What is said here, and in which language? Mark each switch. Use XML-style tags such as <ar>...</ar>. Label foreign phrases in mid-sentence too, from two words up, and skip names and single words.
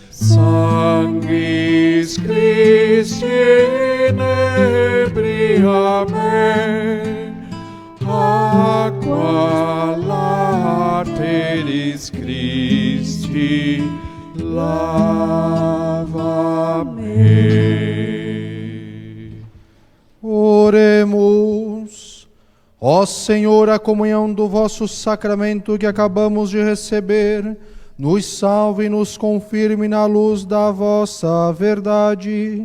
<la>Sanguis Christi inebria me, Aqua lateris Christi lava me.</la> <pt>Oremos. Ó Senhor, a comunhão do vosso sacramento que acabamos de receber, nos salve e nos confirme na luz da vossa verdade.</pt>